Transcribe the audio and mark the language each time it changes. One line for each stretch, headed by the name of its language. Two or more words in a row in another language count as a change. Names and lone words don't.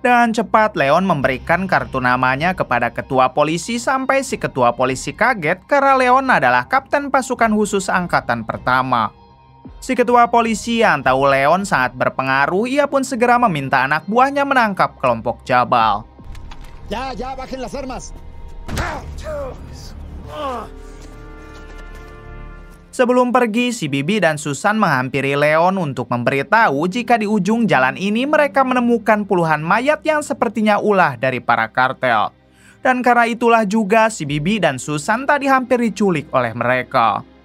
Indonesian: Dengan cepat, Leon memberikan kartu namanya kepada ketua polisi sampai si ketua polisi kaget karena Leon adalah kapten pasukan khusus angkatan pertama. Si ketua polisi yang tahu Leon sangat berpengaruh, ia pun segera meminta anak buahnya menangkap kelompok Jabal.
Spanish: Ya, bajen las armas.
Indonesian: Sebelum pergi, si Bibi dan Susan menghampiri Leon untuk memberitahu jika di ujung jalan ini mereka menemukan puluhan mayat yang sepertinya ulah dari para kartel. Dan karena itulah juga si Bibi dan Susan tadi hampir diculik oleh mereka.